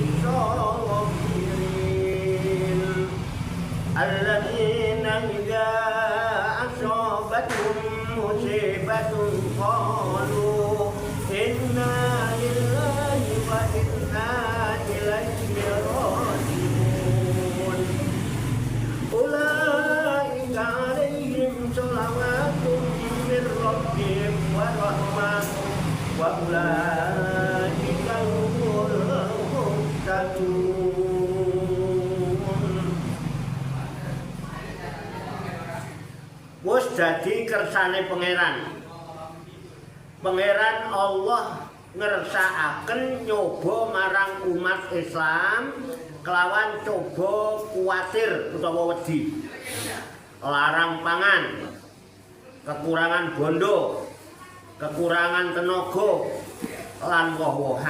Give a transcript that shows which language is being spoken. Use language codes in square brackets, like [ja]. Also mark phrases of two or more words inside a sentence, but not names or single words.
[ar] الصَّابِرِينَ الَّذِينَ إِذَا أَصَابَتْهُم مُّصِيبَةٌ قَالُوا إِنَّا لِلَّهِ وَإِنَّا إِلَيْهِ رَاجِعُونَ أُولَٰئِكَ عَلَيْهِمْ صَلَوَاتٌ مِّن رَّبِّهِمْ وَرَحْمَةٌ وَأُولَٰئِكَ هُمُ الْمُهْتَدُونَ. [jv] Wis dadi kersane pangeran Allah ngersakaken nyoba marang umat Islam kelawan coba kuwatir utawa wedi, larang pangan, kekurangan bondo, kekurangan tenaga lan woh-wohan.